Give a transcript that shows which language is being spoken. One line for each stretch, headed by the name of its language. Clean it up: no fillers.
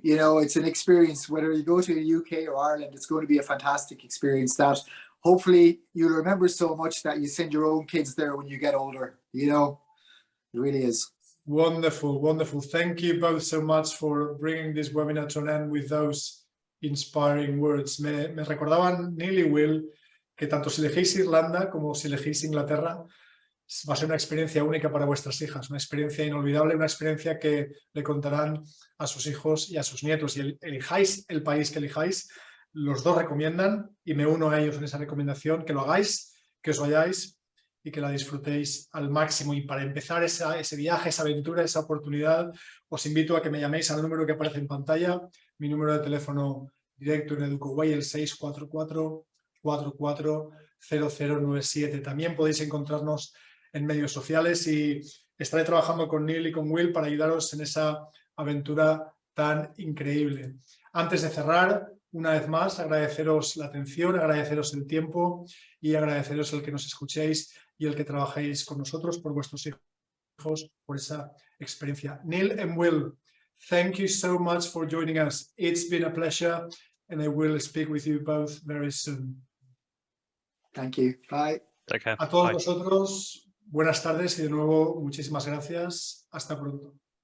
English: You know, it's an experience, whether you go to the UK or Ireland, it's going to be a fantastic experience that hopefully you'll remember so much that you send your own kids there when you get older. You know, it really is. Wonderful, wonderful. Thank you both so much for bringing this webinar to an end with those inspiring words.
Spanish: Me recordaban Neil y Will que tanto si elegís Irlanda como si elegís Inglaterra, va a ser una experiencia única para vuestras hijas, una experiencia inolvidable, una experiencia que le contarán a sus hijos y a sus nietos. Y elijáis el país que elijáis, los dos recomiendan, y me uno a ellos en esa recomendación, que lo hagáis, que os vayáis y que la disfrutéis al máximo. Y para empezar ese viaje, esa aventura, esa oportunidad, os invito a que me llaméis al número que aparece en pantalla, mi número de teléfono directo en educoWay, el 644-440097. También podéis encontrarnos en medios sociales y estaré trabajando con Neil y con Will para ayudaros en esa aventura tan increíble. Antes de cerrar, una vez más, agradeceros la atención, agradeceros el tiempo y agradeceros el que nos escuchéis y el que trabajéis con nosotros por vuestros hijos, por esa experiencia.
English: Neil and Will, thank you so much for joining us. It's been a pleasure and I will speak with you both very soon. Thank you. Bye. Take care.
Spanish: A todos
English: Bye.
Spanish: vosotros, buenas tardes y de nuevo muchísimas gracias. Hasta pronto.